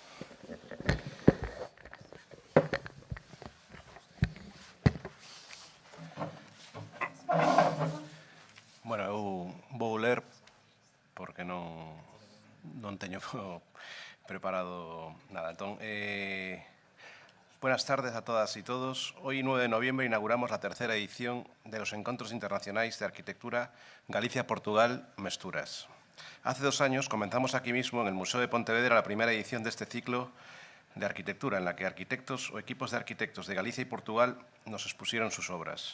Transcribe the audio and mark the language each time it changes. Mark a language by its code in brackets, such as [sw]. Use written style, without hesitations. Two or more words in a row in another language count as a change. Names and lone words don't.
[gl] Bueno, eu vou ler porque non teño preparado nada. Entón, [es] buenas tardes a todas y todos. Hoy, 9 de noviembre, inauguramos la tercera edición de los Encuentros Internacionales de Arquitectura Galicia-Portugal Mesturas. Hace 2 años comenzamos aquí mismo, en el Museo de Pontevedra, la primera edición de este ciclo de arquitectura, en la que arquitectos o equipos de arquitectos de Galicia y Portugal nos expusieron sus obras.